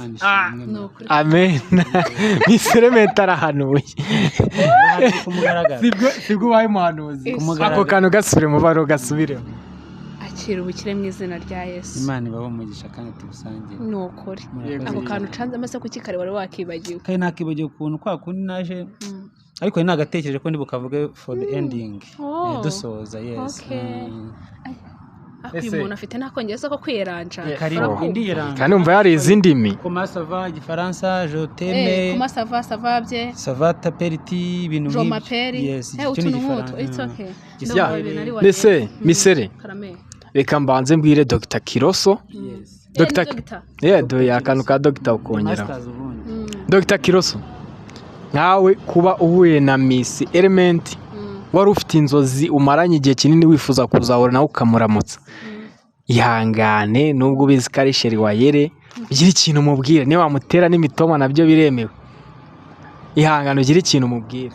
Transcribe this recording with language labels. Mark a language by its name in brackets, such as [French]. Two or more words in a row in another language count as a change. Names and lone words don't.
[Kinyarwanda] amen Miss Element arahanuye sibwo wabaye umuhanuzi ako kantu gasubire mu baro gasubiremo akira ubukire mu izina rya Yesu Imana ibaho umugisha kandi tubusangire ni ukuri ako kantu canze amase kuki kare wari wakibagiwe kandi nakibagiwe ukuntu kwa kundi naje ariko nagatekereje ko ndi bukavuge [English] for the ending [Kinyarwanda] dusoza yes uyu muntu afite n'akongeza ko kwiranja kandi umva yari izindi ndimi [French] comment ça va Igifaransa je t'aime comment ça va bien ça va t'appelliti ibintu je m'appelle [Kinyarwanda] yes icyo ni Igifaransa [English] it's okay [Kinyarwanda] mbese misere reka mbanze mbwire Dr Kiroso Dr akantu ka Dr ukongera Dr Kiroso nkawe kuba uhuye na Miss Element wari ufite inzozi umaranye igihe kinini wifuza kuzahura nawe ukamuramutsa ihangane nubwo ubizi ko ari sheri wayere ugira ikintu umubwira niba wamutera n'imitoma nabyo biremewe ihangane ugira ikintu umubwira